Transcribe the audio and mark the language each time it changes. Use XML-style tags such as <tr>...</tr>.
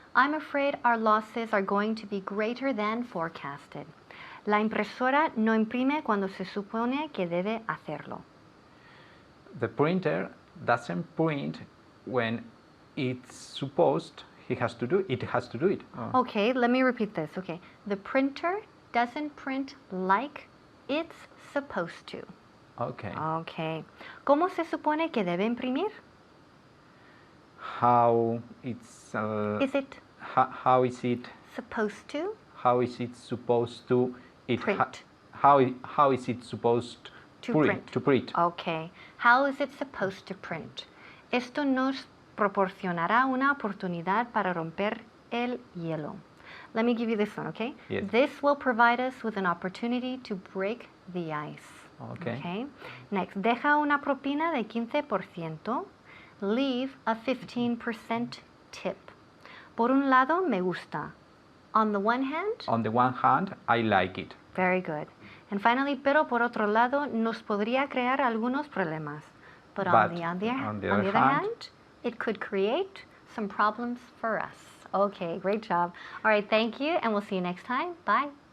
<en>I'm afraid our losses are going to be greater than forecasted.</en> <es>La impresora no imprime cuando se supone que debe hacerlo.</es> <en>The printer doesn't print when it's supposed it has to do it. Oh. Okay, let me repeat this. Okay, the printer doesn't print like it's supposed to. Okay. Okay.</en> <es>¿Cómo se supone que debe imprimir?</es> <en>How it's Is it how is it supposed to supposed to print? How is it supposed To to print? Okay. How is it supposed to print?</en> <es>Esto nos proporcionará una oportunidad para romper el hielo.</es> <en>Let me give you this one, okay? Yes. This will provide us with an opportunity to break the ice. Okay. Next,</en> <es>deja una propina de 15%.</es> <en>Leave a 15% tip.</en> <es>Por un lado, me gusta.</es> <en>On the one hand, On the one hand, I like it. very good. And finally,</en> <es>pero por otro lado, nos podría crear algunos problemas.</es> <en>But on the other hand, it could create some problems for us. Okay, great job. All right, thank you, and we'll see you next time. Bye.</en>